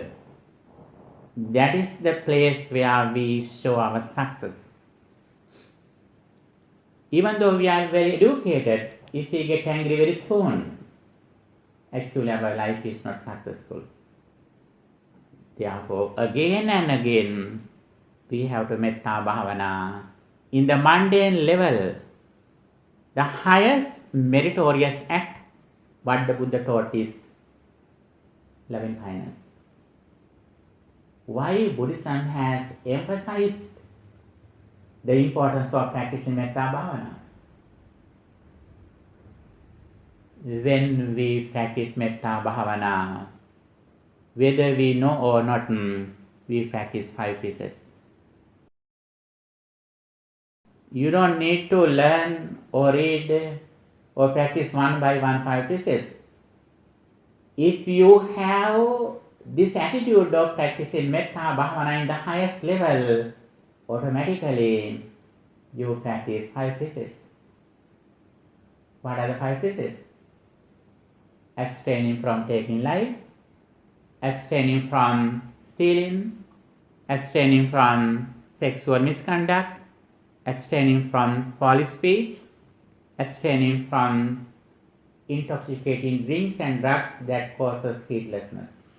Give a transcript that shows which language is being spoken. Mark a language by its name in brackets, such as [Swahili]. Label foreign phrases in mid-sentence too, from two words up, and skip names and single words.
[English] That is the place where we show our success. Even though we are very educated, if we get angry very soon, actually our life is not successful. Therefore, again and again, we have to [Pali] metta bhavana. [English] In the mundane level, the highest meritorious act, what the Buddha taught is loving kindness. Why Buddhism has emphasized the importance of practicing [Pali] metta bhavana? [English] When we practice [Pali] metta bhavana, [English] whether we know or not, we practice 5 precepts. You don't need to learn or read or practice one by one 5 precepts. If you have this attitude of practicing [Pali] metta bhavana [English] in the highest level, automatically you practice 5 precepts. What are the 5 precepts? Abstaining from taking life, abstaining from stealing, abstaining from sexual misconduct, abstaining from foul speech, abstaining from intoxicating drinks and drugs that causes heedlessness.